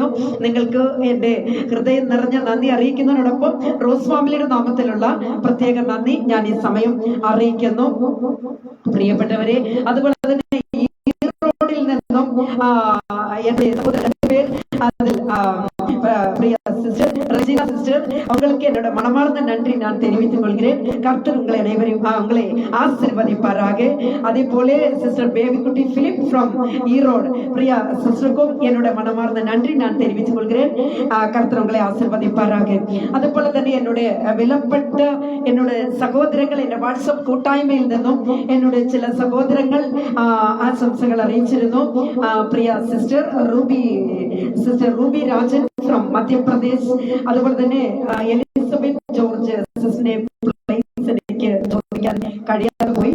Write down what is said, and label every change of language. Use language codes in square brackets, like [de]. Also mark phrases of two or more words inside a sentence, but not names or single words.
[ml] നിങ്ങൾക്ക് എൻ്റെ ഹൃദയം നിറഞ്ഞ നന്ദി അറിയിക്കുന്നതിനോടൊപ്പം റോസ് ഫാമിലിയുടെ നാമത്തിലുള്ള പ്രത്യേക നന്ദി ഞാൻ ഈ സമയം അറിയിക്കുന്നു. പ്രിയപ്പെട്ടവരെ, അതുപോലെ തന്നെ ഈ റോഡിൽ നിന്നും എൻ്റെ പേർ അതിൽ പ്രിയ [ta] சிஸ்டர் ரஜினா சிஸ்டர் அவங்களுக்கு என்னோட மனமார்ந்த நன்றி நான் தெரிவித்துக் கொள்கிறேன். கர்த்தர் உங்களை அனைவரையும் உங்களை ஆசீர்வதிப்பாராக. அதே போல சிஸ்டர் பேபிக்குட்டி பிலிப் ஃப்ரம் ஈரோடு, பிரியா சிஸ்டருக்கும் என்னோட மனமார்ந்த நன்றி நான் தெரிவித்துக் கொள்கிறேன். கர்த்தர் உங்களை ஆசீர்வதிப்பாராக. அதே போல [ml] തന്നെ என்னுடைய വിലപ്പെട്ട എന്നോട് സഹോദരങ്ങൾ എൻ്റെ വാട്സപ്പ് കൂട്ടായ്മയിൽ നിന്നും എന്നോട് ചില സഹോദരങ്ങൾ ആശംസകൾ അറിയിച്ചിരുന്നു. പ്രിയ സിസ്റ്റർ റൂബി രാജൻ ഫ്രം മധ്യപ്രദേശ്, അതുപോലെ തന്നെ എലിസബത്ത് ജോർജ് സിസ്റ്ററിനെ എനിക്ക് ചോദിക്കാൻ കഴിയാതെ പോയി.